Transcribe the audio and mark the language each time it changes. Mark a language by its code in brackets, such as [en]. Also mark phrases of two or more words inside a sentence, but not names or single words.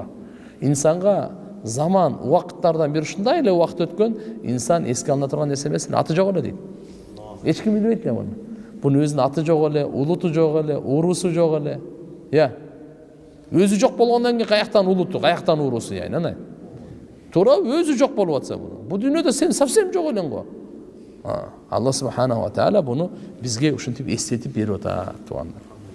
[ky] Инсанга заман, уақыттардан бир ушундай эле уақыт өткөн, инсан эске алына турган нерсе эмес, аты жок эле дейт. Эч ким билбейт эле муну. Бунун өзүнүн аты жок эле, улуту жок эле, уруусу жок эле. Өзү жок болгондон кийин каяктан улуту, каяктан уруусу яйнана. Туура өзү жок болуп атса буну. Бу дүйнөдө сен совсем жок элең го. Алла [ar] سبحانه وتعالى [ky] буну бизге ушинтип эстетип берип атат, туугандар.